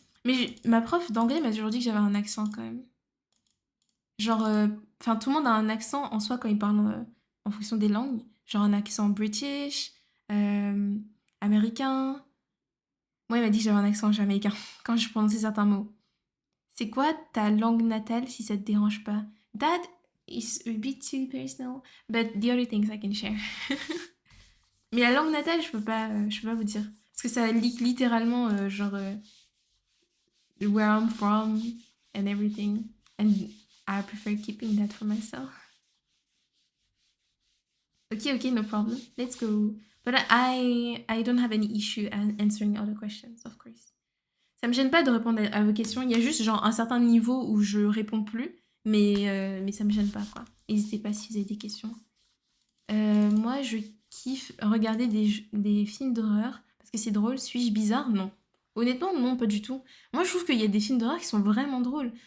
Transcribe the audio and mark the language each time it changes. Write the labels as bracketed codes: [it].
[fr] Mais ma prof d'anglais m'a toujours dit que j'avais un accent quand même. Genre, enfin, tout le monde a un accent en soi quand il parle en fonction des langues. Genre un accent british, euh, américain. Moi, il m'a dit que j'avais un accent jamaïcain quand je prononçais certains mots. C'est quoi ta langue natale si ça te dérange pas? [en] That is a bit too personal, but the other things I can share. [fr] Mais la langue natale, je peux pas vous dire. Parce que ça lit littéralement, genre, [en] where I'm from and everything. And I prefer keeping that for myself. Okay, okay, no problem. Let's go. But I don't have any issue answering other questions, of course. [fr] Ça me gêne pas de répondre à vos questions. Il y a juste genre un certain niveau où je réponds plus, mais ça me gêne pas quoi. N'hésitez pas si vous avez des questions. Moi, je kiffe regarder des films d'horreur parce que c'est drôle. Suis-je bizarre? Non. Honnêtement, non, pas du tout. Moi, je trouve qu'il y a des films d'horreur qui sont vraiment drôles.